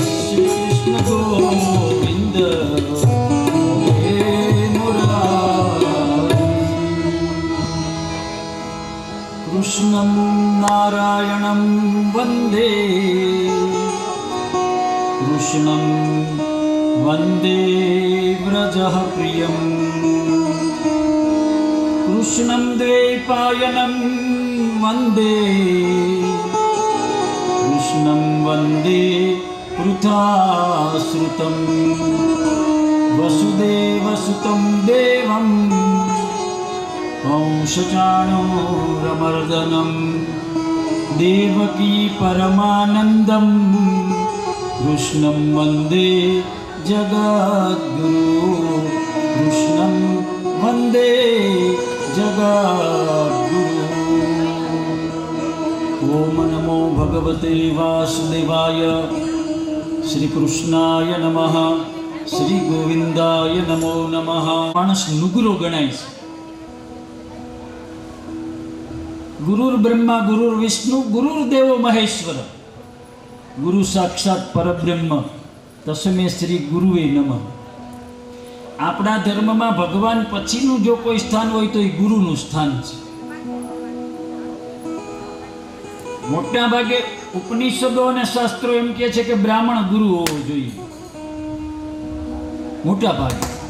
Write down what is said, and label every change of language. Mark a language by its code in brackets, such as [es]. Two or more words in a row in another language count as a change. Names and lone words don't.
[sa] કૃષ્ણં નારાયણં વંદે કૃષ્ણં વંદે વ્રજઃ પ્રિયં કૃષ્ણં દ્વૈપાયनं વંદે કૃષ્ણં વંદે પૃથાશ્રુतं વસુદેવસુतं દેવં कंसचाणूरमर्दनं देवकी परमानन्दं कृष्णं वन्दे जगद्गुरु कृष्णं वन्दे जगद्गुरु ओम नमो भगवते वासुदेवाय श्री कृष्णाय नमः श्री गोविंदाय नमो नमः माणस नुगरो गणाय છે ગુરુર બ્રહ્મા ગુરુર વિષ્ણુ ગુરુર દેવો મહેશ્વર ગુરુ સાક્ષાત પરબ્રહ્મ તસ્મે શ્રી ગુરુએ નમઃ [gu] આપણા ધર્મમાં ભગવાન પછીનું જો કોઈ સ્થાન હોય તો એ ગુરુનું સ્થાન છે મોટા ભાગે ઉપનિષદો અને શાસ્ત્રો એમ કહે છે કે બ્રાહ્મણ ગુરુ હોવો જોઈએ મોટા ભાગે.